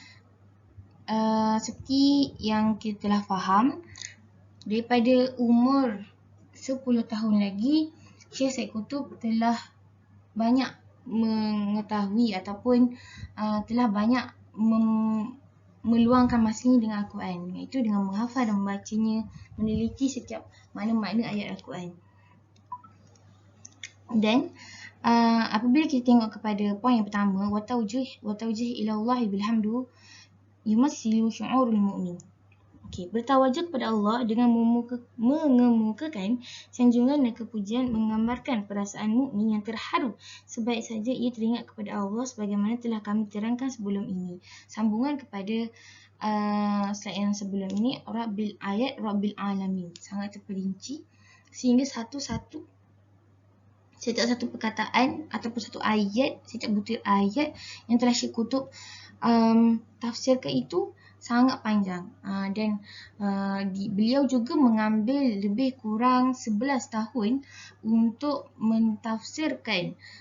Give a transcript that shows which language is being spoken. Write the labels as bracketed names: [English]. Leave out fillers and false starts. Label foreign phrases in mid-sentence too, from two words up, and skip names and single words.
[Malay] seperti yang kita telah faham, daripada umur 10 tahun lagi, Syekh Syed Qutb telah banyak mengetahui ataupun telah banyak meluangkan masanya dengan Al-Quran, iaitu dengan menghafal dan membacanya, meneliti setiap makna-makna ayat Al-Quran. Dan apabila kita tengok kepada poin yang pertama, [Arabic] وتوجيه إلى الله بالحمد يمثل شعور المؤمن. [Malay] Bertawajuk kepada Allah dengan mengemukakan sanjungan dan kepujian menggambarkan perasaan mukmin yang terharu sebaik saja ia teringat kepada Allah sebagaimana telah kami terangkan sebelum ini. Sambungan kepada slide yang sebelum ini, [Arabic] رب العالمين, [Malay] sangat terperinci sehingga setiap satu perkataan ataupun satu ayat, setiap butir ayat yang telah Syekh Qutb tafsirkan itu sangat panjang, dan beliau juga mengambil lebih kurang 11 tahun untuk mentafsirkan